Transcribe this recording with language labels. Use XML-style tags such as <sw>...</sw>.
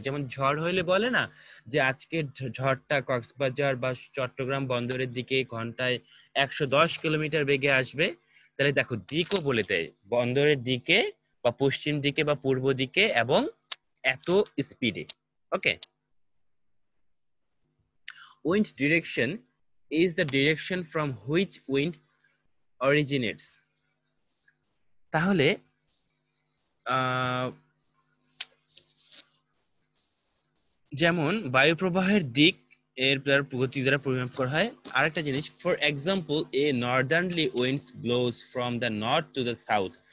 <bn>যেমন ঝড় হইলে বলে না যে আজকে ঝড়টা কক্সবাজার বা চট্টগ্রাম বন্দরের দিকে ঘন্টায় 110 কিলোমিটার বেগে আসবে। তাহলে দেখো দিকও বলে দেয়, বন্দরের দিকে বা পশ্চিম দিকে বা পূর্ব দিকে এবং এত স্পিডে। ওকে।</bn> <en>Wind direction is the direction from which wind originates.</en> <bn>তাহলে যেমন বায়ু প্রবাহের দিক এর গতি দ্বারা পরিমাপ করা হয়।</bn> <en>আরেকটা জিনিস, for example a northernly winds blows from the north to the south.</en>